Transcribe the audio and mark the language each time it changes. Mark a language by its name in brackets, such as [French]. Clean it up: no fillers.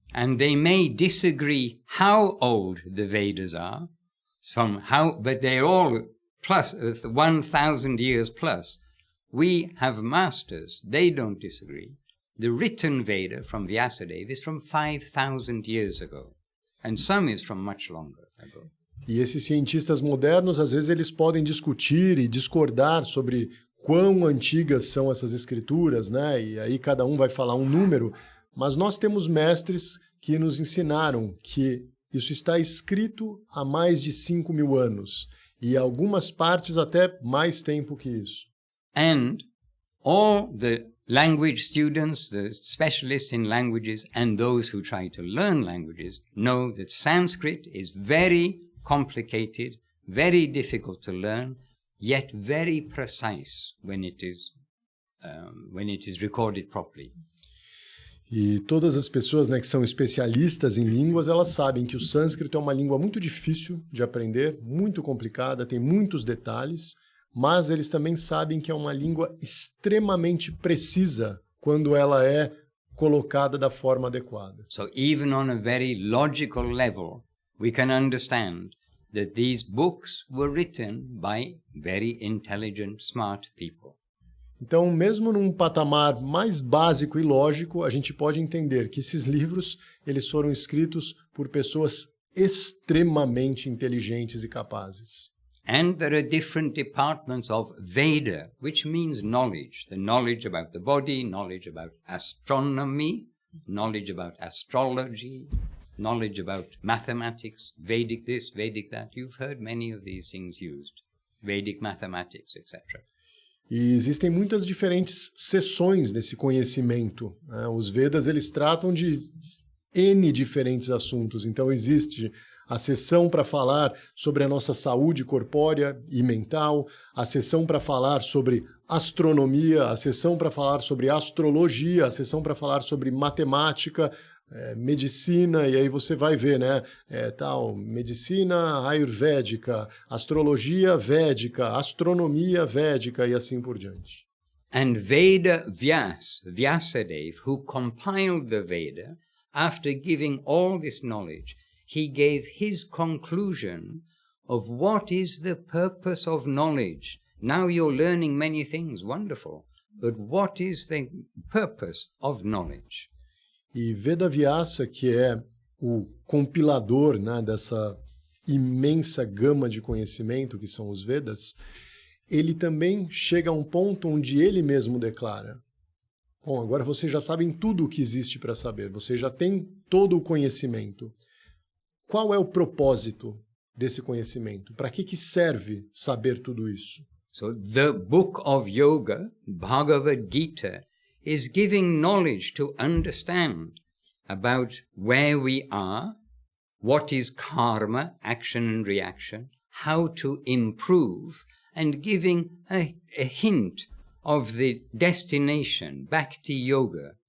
[English] And they may disagree how old the Vedas are, but they're all plus 1,000 years plus. We have masters, they don't disagree. The written Veda from Vyasadeva is from 5,000 years ago, and some is from much longer ago. [Portuguese] E esses cientistas modernos, às vezes, eles podem discutir e discordar sobre quão antigas são essas escrituras, né? E aí cada um vai falar um número, mas nós temos mestres que nos ensinaram que isso está escrito há mais de 5.000 anos, e algumas partes até mais tempo que isso. [English] And all the language students, the specialists in languages, and those who try to learn languages know that Sanskrit is very complicated, very difficult to learn, yet very precise when it is recorded properly. [Portuguese] E todas as pessoas, né, que são especialistas em línguas, elas sabem que o sânscrito é uma língua muito difícil de aprender, muito complicada, tem muitos detalhes, mas eles também sabem que é uma língua extremamente precisa quando ela é colocada da forma adequada. [English] So even on a very logical level, we can understand that these books were written by very intelligent, smart people. [Portuguese] Então, mesmo num patamar mais básico e lógico, a gente pode entender que esses livros, eles foram escritos por pessoas extremamente inteligentes e capazes. [English] And there are different departments of Veda, which means knowledge. The knowledge about the body, knowledge about astronomy, knowledge about astrology, knowledge about mathematics, Vedic this, Vedic that. You've heard many of these things used. Vedic mathematics, etc. [Portuguese] E existem muitas diferentes seções nesse conhecimento, né? Os Vedas, eles tratam de N diferentes assuntos. Então, existe a seção para falar sobre a nossa saúde corpórea e mental, a seção para falar sobre astronomia, a seção para falar sobre astrologia, a seção para falar sobre matemática, medicina, e aí você vai ver, né? Medicina ayurvédica, astrologia védica, astronomia védica e assim por diante. [English] And Veda Vyasadeva, who compiled the Veda, after giving all this knowledge, he gave his conclusion of what is the purpose of knowledge. Now you're learning many things, wonderful, but what is the purpose of knowledge? [Portuguese] E Veda Vyasa, que é o compilador, né, dessa imensa gama de conhecimento que são os Vedas, ele também chega a um ponto onde ele mesmo declara: bom, agora vocês já sabem tudo o que existe para saber, vocês já têm todo o conhecimento. Qual é o propósito desse conhecimento? Para que serve saber tudo isso? [English] So the book of yoga, Bhagavad Gita, is giving knowledge to understand about where we are, what is karma, action and reaction, how to improve and giving a hint of the destination, Bhakti Yoga.